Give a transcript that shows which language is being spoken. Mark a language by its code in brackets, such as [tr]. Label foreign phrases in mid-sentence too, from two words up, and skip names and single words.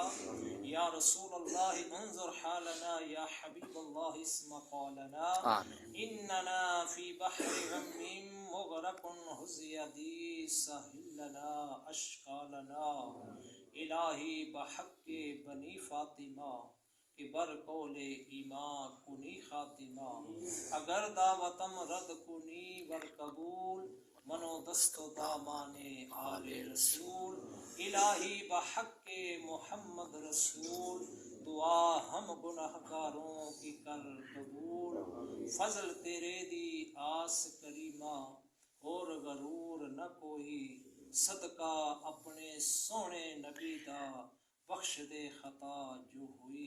[ar] یا رسول اللہ انظر حالنا، یا حبیب اللہ اسمع قولنا، اننا فی بحر غم مغرق حزی دی سہل لنا اشکالنا۔ [fa] الہی بحق بنی فاطمہ کہ بر قول ایمان کنی خاتمہ، اگر دعوتم رد کنی ور قبول، منو دست و دامان آل رسول۔ الہی بحق محمد رسول، [ur] دعا ہم گنہگاروں کی کر قبول۔ [pa] فضل تیرے دی آس کریمہ، اور غرور نہ کوئی، صدقہ اپنے سونے نبی دا، بخش دے خطا جو ہوئی۔